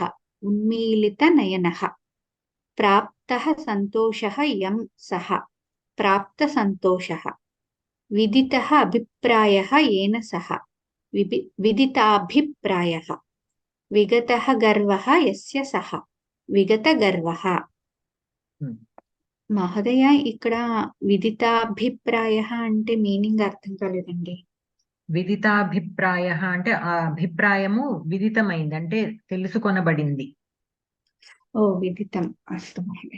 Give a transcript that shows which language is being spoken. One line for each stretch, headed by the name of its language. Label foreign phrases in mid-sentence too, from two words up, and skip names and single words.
Sanskrit: उन्मीलितनयनः. प्राप्तः सन्तोषः यं सः. प्राप्तसन्तोषः. विदितः अभिप्रायः येन सह. विदिताभिप्रायः. विगतः गर्वः यस्य सः. विगतगर्वः.
Telugu: మహోదయ, ఇక్కడ విదితాభిప్రాయః అంటే మీనింగ్ అర్థం కాలేదండి. విదితాభిప్రాయః అంటే ఆ అభిప్రాయము విదితమైంది అంటే తెలుసుకొనబడింది.
Sanskrit: ఓ విదితం. అస్తు మహోదయ.